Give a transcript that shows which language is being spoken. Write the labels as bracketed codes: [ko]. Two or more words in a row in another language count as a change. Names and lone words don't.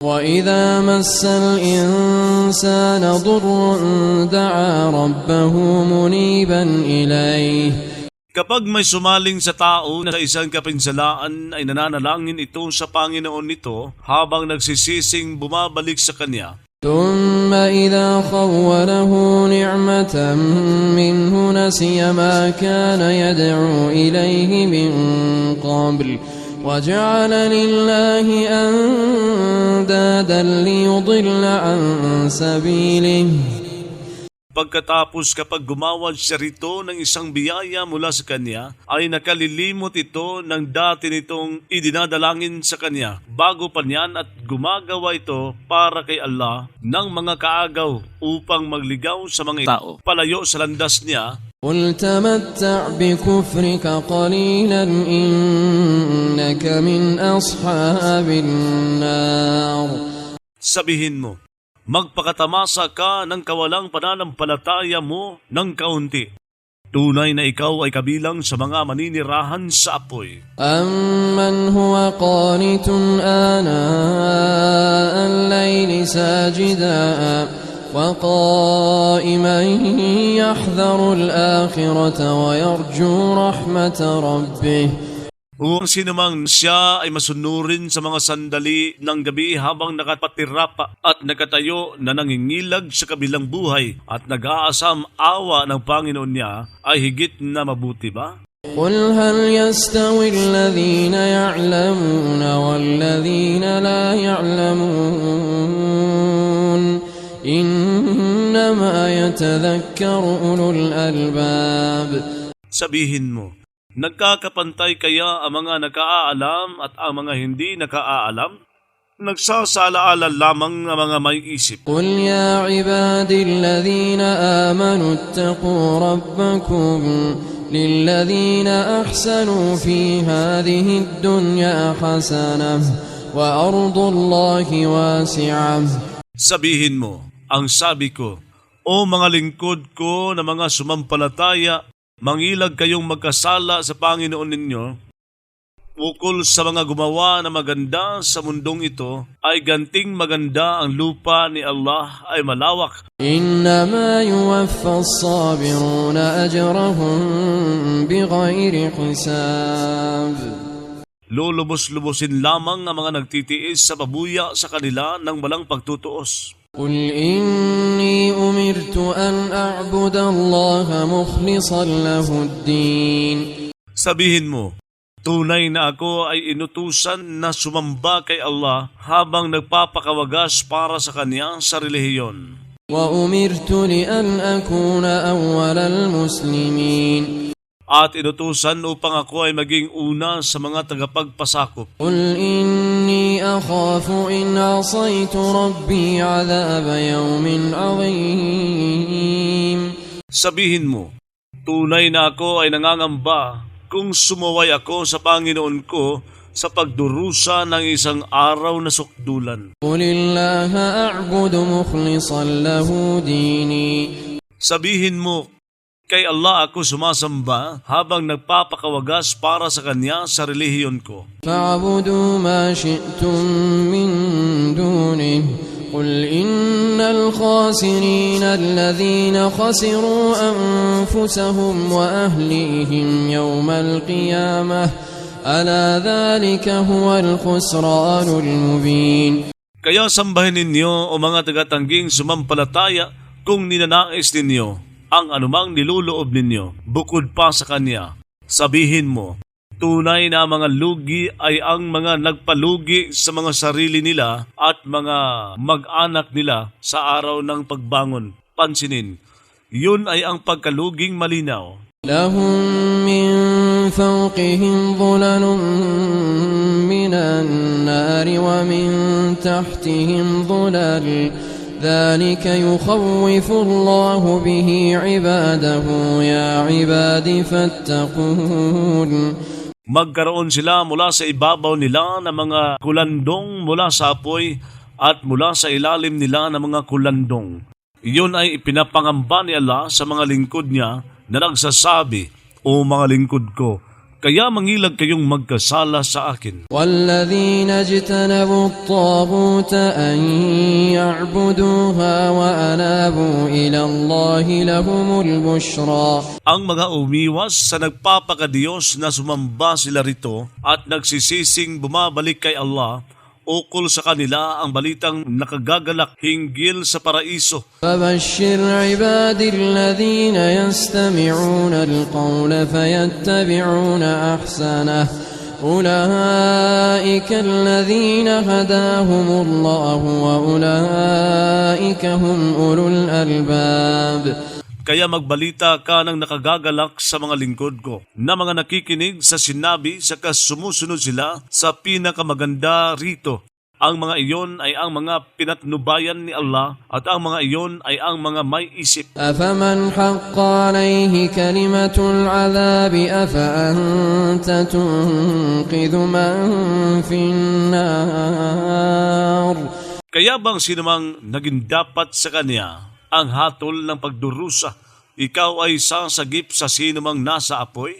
[ar] وَإِذَا مَسَّ الْإِنسَانَ ضُرٌّ دَعَا رَبَّهُ مُنِيبًا إِلَيْهِ. [tl] Kapag may sumaling sa tao na sa isang kapinsalaan ay nananalangin ito sa Panginoon nito habang nagsisising bumabalik sa Kanya. [ar] ثُمَّ إِذَا خَوَّلَهُ نِعْمَةً مِّنْهُ نَسِيَ مَا كَانَ يَدْعُو إِلَيْهِ مِن قَبْلُ وَجَعَلَ لِلَّهِ أَندَادًا لِيُضِلَّ عَن سَبِيلِهِ. [tl] Pagkatapos kapag gumawad siya rito ng isang biyaya mula sa Kanya, ay nakalilimot ito ng dati nitong idinadalangin sa Kanya bago pa niyan at gumagawa ito para kay Allah ng mga kaagaw upang magligaw sa mga tao palayo sa landas niya. [ar] قُلْ تَمَتَّعْ بِكُفْرِكَ قَلِيلًا إِنَّكَ مِنْ أَصْحَابِ النَّارِ. [tl] Sabihin mo, magpakatamasa ka ng kawalang pananampalataya mo ng kaunti. Tunay na ikaw ay kabilang sa mga maninirahan sa apoy. [ar] أَمَّنْ هُوَ قَانِتٌ آنَاءَ اللَّيْلِ سَاجِدًا وَقَائِمًا يَحْذَرُ الْآخِرَةَ وَيَرْجُو رَحْمَةَ رَبِّهِ. [tl] Ang sinumang siya ay masunurin sa mga sandali ng gabi habang nakapatirapa at nakatayo na nangingilag sa kabilang buhay at nag-aasam awa ng Panginoon niya ay higit na mabuti ba? [ar] قُلْ هَلْ يَسْتَوِي الَّذِينَ يَعْلَمُونَ وَالَّذِينَ لَا يَعْلَمُونَ إِنَّمَا يَتَذَكَّرُ أُولُو الْأَلْبَابِ. [tl] Sabihin mo, nagkakapantay kaya ang mga nakaalam at ang mga hindi nakaalam? Nagsasalaala lamang ang mga may isip. [ar] قُلْ يَا عِبَادِي الَّذِينَ آمَنُوا اتَّقُوا رَبَّكُمْ لِلَّذِينَ أَحْسَنُوا فِي هَذِهِ الدُّنْيَا حَسَنَةٌ وَأَرْضُ اللَّهِ وَاسِعَةٌ. [tl] Sabihin mo, ang sabi ko, o mga lingkod ko na mga sumampalataya, mangilag kayong magkasala sa Panginoon ninyo, ukol sa mga gumawa na maganda sa mundong ito, ay ganting maganda ang lupa ni Allah ay malawak. [ar] إِنَّمَا يُوَفَّى الصَّابِرُونَ أَجْرَهُم بِغَيْرِ حِسَابٍ. [tl] Lulubos-lubosin lamang ang mga nagtitiis sa pabuya sa kanila ng walang pagtutuos. [ar] قُلْ إِنِّي أُمِرْتُ أَنْ أَعْبُدَ اللَّهَ مُخْلِصًا لَهُ الدِّينَ. [tl] Sabihin mo, tunay na ako ay inutusan na sumamba kay Allah habang nagpapakawagas para sa Kanya sa relihiyon. [ar] وَأُمِرْتُ لِأَنْ أَكُونَ أَوَّلَ الْمُسْلِمِينَ. [tl] At inutusan upang ako ay maging una sa mga tagapagpasakop. [ar] قُلْ إِنِّي أَخَافُ إِنْ عَصَيْتُ رَبِّي عَذَابَ يَوْمٍ عَظِيمٍ. [tl] Sabihin mo, tunay na ako ay nangangamba kung sumuway ako sa Panginoon ko sa pagdurusa ng isang araw na sukdulan. [ar] قُلِ اللَّهَ أَعْبُدُ مُخْلِصًا لَهُ دِينِي. [tl] Sabihin mo, kay Allah ako sumasamba habang nagpapakawagas para sa Kanya sa relihiyon ko. [ar] فَاعْبُدُوا مَا شِئْتُم مِّن دُونِهِ قُلْ إِنَّ الْخَاسِرِينَ الَّذِينَ خَسِرُوا أَنفُسَهُمْ وَأَهْلِيهِمْ يَوْمَ الْقِيَامَةِ أَلَا ذَلِكَ هُوَ الْخُسْرَانُ الْمُبِينُ. [tl] Kaya sambahin ninyo o mga tagatangging sumampalataya kung ninanais ninyo ang anumang niluloob ninyo, bukod pa sa Kanya. Sabihin mo, tunay na mga lugi ay ang mga nagpalugi sa mga sarili nila at mga mag-anak nila sa araw ng pagbangon. Pansinin, yun ay ang pagkaluging malinaw. [ar] لَهُم مِّن فَوْقِهِمْ ظُلَلٌ مِّنَ النَّارِ وَمِن تَحْتِهِمْ ظُلَلٌ ذَلِكَ يُخَوِّفُ اللَّهُ بِهِ عِبَادَهُ يَا عِبَادِ فَاتَّقُونِ. [tl] Magkaroon sila mula sa ibabaw nila ng mga kulandong mula sa apoy at mula sa ilalim nila ng mga kulandong. Iyon ay ipinapangamba ni Allah sa mga lingkod niya na nagsasabi, O mga lingkod ko, Kaya mangilag kayong magkasala sa akin. [ar] والذين اجتنبوا الطاغوت أن يعبدوها وأنابوا إلى الله لهم البشرى. [tl] Ang mga umiwas sa nagpapakadiyos na sumamba sila rito at nagsisising bumabalik kay Allah, ukol sa kanila ang balitang nakagagalak hinggil sa paraiso. [ar] فبشر عبادي الذين يستمعون القول فيتبعون أحسنه أولئك الذين هداهم الله وأولئك هم أولو الألباب. [tl] Kaya magbalita ka ng nakagagalak sa mga lingkod ko, na mga nakikinig sa sinabi sa sumusunod sila sa pinakamaganda rito. Ang mga iyon ay ang mga pinatnubayan ni Allah at ang mga iyon ay ang mga may isip. [ar] أفمن حق عليه كلمة العذاب أفأنت تنقذ من في النار. [tl] Kaya bang sinumang naging dapat sa kanya ang hatol ng pagdurusa, ikaw ay sasagip sa sinumang nasa apoy?